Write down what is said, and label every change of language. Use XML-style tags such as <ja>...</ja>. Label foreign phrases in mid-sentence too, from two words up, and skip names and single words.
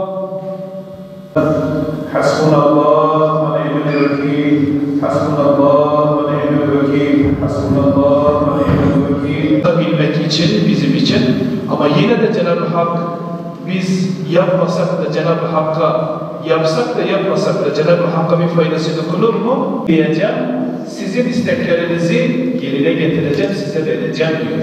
<ar>حسبنا الله ونعم الوكيل. حسبنا الله ونعم الوكيل. حسبنا الله ونعم الوكيل.</ar> <tr>Bilmek için, bizim için, ama yine de Cenab-ı Hak, biz yapmasak da Cenab-ı Hakk'a, yapsak da yapmasak da Cenab-ı Hakk'a bir faydası dokunur mu? Diyeceğim, sizin isteklerinizi yerine getireceğim, size vereceğim diyor.</tr>